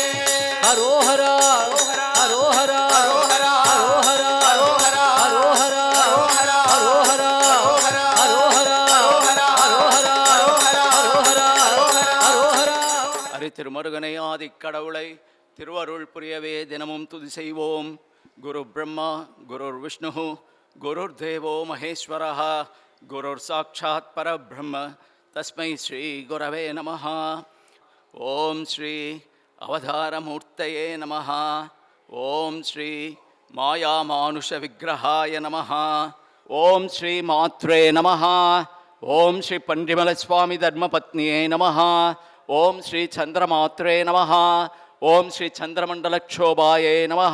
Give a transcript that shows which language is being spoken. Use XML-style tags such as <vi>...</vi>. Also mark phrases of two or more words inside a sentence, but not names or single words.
<ta>ஹரோஹரா ஹரோஹரா ஹரோஹரா ஹரோஹரா ஹரோஹரா ஹரோஹரா ஹரோஹரா அரி திருமருகனை ஆதிக் கடவுளை திருவருள் புரியவே தினமும் துதி செய்வோம்.</ta> <sa>गुरु ब्रह्मा गुरुर् विष्णु गुरुर् देवो महेश्वरः गुरुर् साक्षात् परब्रह्म तस्मै श्री गुरवे नमः. ओम् श्री अवतारमूर्तये नमः. ओम् श्री मायामानुष विग्रहाय नमः. ओम् श्री मात्रे नमः. ओम् श्री पन्றிமலை स्वामि धर्मपत्न्यै नमः. ओम् श्री चन्द्रमात्रे नमः ओम् श्री चन्द्रमण्डलक्षोभायै नमः.</sa>